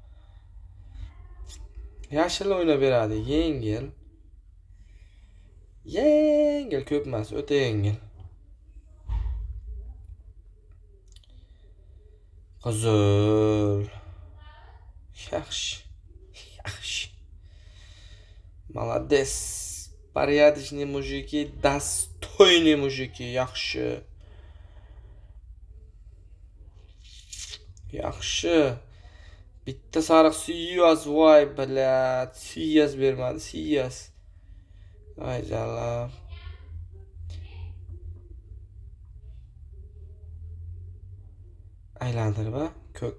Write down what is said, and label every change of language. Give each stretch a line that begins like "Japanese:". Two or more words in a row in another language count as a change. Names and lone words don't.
Uzbek: Yashil o'ynab beradi, yengil. Ko'p emas, o'ta yengil. Qizil. Yaxshi.
Russian: Молодец. Порядочные mujiki, достойные mujiki, yaxshi.
Uzbek: Bitta sariq siyas, voy bilat. Siyas bermadi, siyas. Ay jalab. Aylantirib, ko'k.